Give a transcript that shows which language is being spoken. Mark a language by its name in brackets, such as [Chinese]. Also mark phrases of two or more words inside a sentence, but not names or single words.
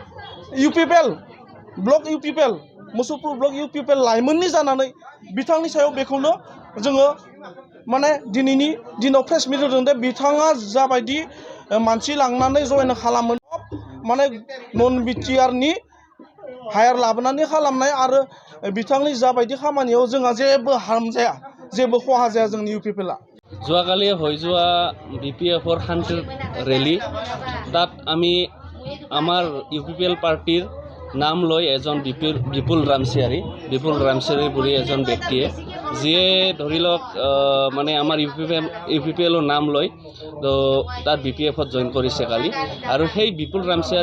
[Bodo] ब्लक इउपिपिएल मुसुलपुर ब्लक इउपिपिएल लाइमोननि जानानै बिथांनि सायाव बेखौनो जोङो माने दिनैनि दिनाव [English] press meet [Bodo] होदों दे बिथाङा जाबायदि मानसि लांनानै जयेन खालामो माने नन बिटिआरनि हायार लाबोनानै खालामनाय आरो बिथांनि जाबायदि खामानियाव जोंहा जेबो हार्म जाया जेबो खहा जाया जोंनि इउपिपिएलआ [Assamese] যোৱাকালি হৈ যোৱা বিপিএফৰ শান্তি ৰেলী তাত আমি আমাৰ ইউপিপিএল পাৰ্টিৰ নাম লৈ এজন বিপুল ৰামচিয়াৰী বুলি এজন ব্যক্তিয়ে যিয়ে ধৰি লওক মানে আমাৰ ইউপিপিএলৰ নাম লৈ তো তাত বিপিএফত জইন কৰিছে কালি আৰু সেই বিপুল ৰামচিয়াৰী